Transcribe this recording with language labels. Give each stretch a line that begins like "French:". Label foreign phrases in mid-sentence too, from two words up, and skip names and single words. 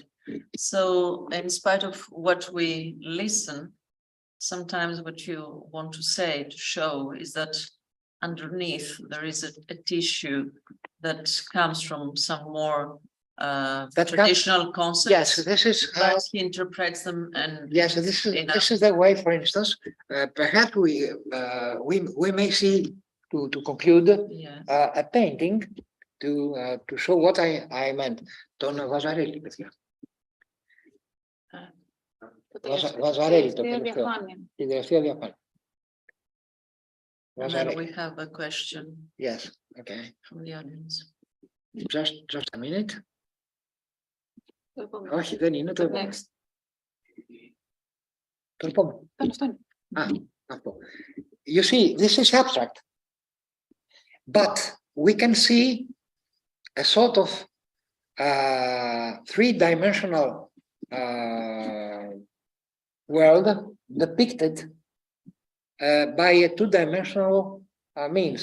English: So in spite of what we listen, sometimes what you want to say, to show, is that underneath there is a tissue that comes from some more traditional concepts. Yes, this is how. But he interprets them, and Yes, this is the way. For instance, perhaps we may see to conclude yes. a painting to show what I meant.
Greek: Τον Βαζαρέλη, παιδιά. Βαζαρέλη το τελευταίο. Την τελευταία διαφάνεια.
English: And then we have a question. Yes, okay. From the audience. Just a minute.
Greek: Όχι, δεν είναι το επόμενο. Το επόμενο. Αυτό.
English: You see, this is abstract. But we can see a sort of three-dimensional world depicted by a two-dimensional means.